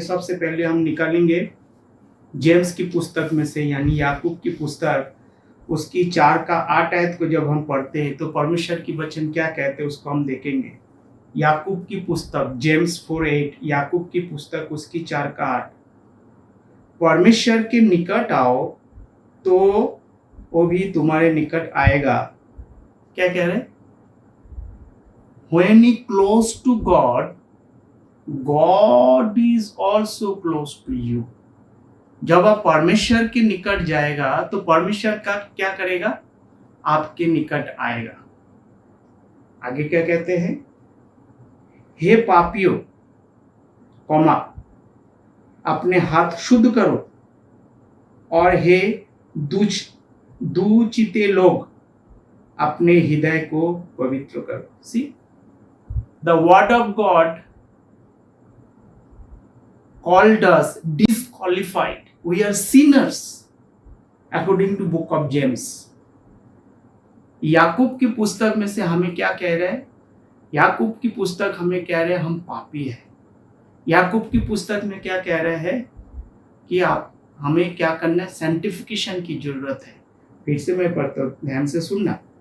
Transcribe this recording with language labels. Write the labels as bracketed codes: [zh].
[hi] सबसे पहले हम निकालेंगे जेम्स की पुस्तक में से, यानी याकूब की पुस्तक, उसकी 4 का 8 आयत को जब हम पढ़ते हैं तो परमेश्वर की वचन क्या कहते हैं उसको हम देखेंगे। याकूब की पुस्तक जेम्स 4:8, याकूब की पुस्तक उसकी 4 का 8। परमेश्वर के निकट आओ तो वो भी तुम्हारे निकट आएगा। क्या कह रहे? [en] When you close to God, God is also close to you. [hi] जब आप परमेश्वर के निकट जाएगा तो परमेश्वर का क्या करेगा? आपके निकट आएगा। आगे क्या कहते हैं? हे पापियों, कौमा, अपने हाथ शुद्ध करो, और हे दुचिते लोग, अपने हृदय को पवित्र करो। [en] See, the word of God called us disqualified. We are sinners according to book of James. [hi] याकूब की पुस्तक में से हमें क्या कह रहे हैं? याकूब की पुस्तक हमें कह रहे हैं हम पापी हैं। याकूब की पुस्तक में क्या कह रहे हैं कि आप हमें क्या करना है? सैंक्टिफिकेशन की जरूरत है। फिर से मैं पढ़ता हूं, ध्यान से सुनना।